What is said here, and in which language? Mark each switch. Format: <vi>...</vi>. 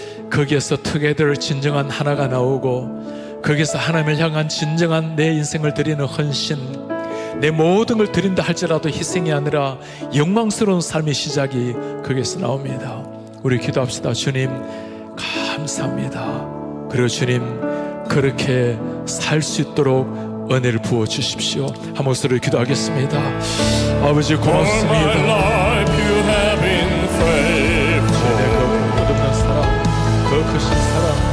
<ko>거기에서 together 진정한 하나가 나오고, 거기에서 하나님을 향한 진정한 내 인생을 드리는 헌신, 내 모든 걸 드린다 할지라도 희생이 아니라 영광스러운 삶의 시작이 거기에서 나옵니다. 우리 기도합시다. 주님 감사합니다. 그리고 주님 그렇게 살 수 있도록 은혜를 부어주십시오. 한 목소리로 기도하겠습니다. 아버지</ko> <en>All my</en> <ko>고맙습니다.</ko> <en>life you have been faithful.</en> <ko>내 그 끝없는 사랑, 그 크신 사랑,</ko>